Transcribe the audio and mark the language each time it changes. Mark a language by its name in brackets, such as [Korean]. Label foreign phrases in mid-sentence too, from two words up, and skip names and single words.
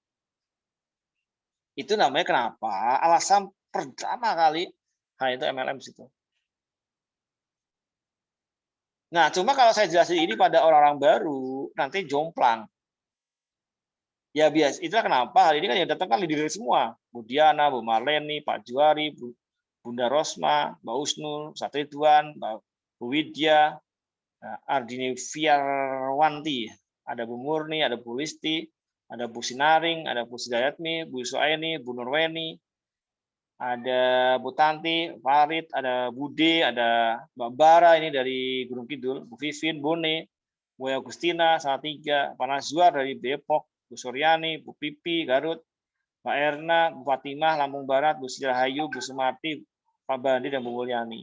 [Indonesian] Itu namanya kenapa alasan pertama kali itu MLM situ. Nah, cuma kalau saya jelasin ini pada orang-orang baru, nanti jomplang. Ya biasa, itulah kenapa hari ini kan yang datang kan leader semua. Bu Diana, Bu Marleni, Pak Juari, Bunda Rosma, Mbak Usnul, Satridwan, Bu Widya, Ardini Fiarwanti, ada Bu Murni, ada Bu Listi, ada Bu Sinaring, ada Bu Sidayatmi, Bu Suaini, Bu Nurweni, ada Bu Tanti, Farid, ada Bude, ada Mbak Bara ini dari Gunung Kidul, Bu Vivin, Bone, Bu Agustina, Salatiga, Pak Nazwar dari Depok, Bu Suryani, Bu Pipi, Garut, Mbak Erna, Bu Fatimah, Lampung Barat, Bu Sirahayu, Bu Sumarti, Pak Bandi, dan Bu Mulyani.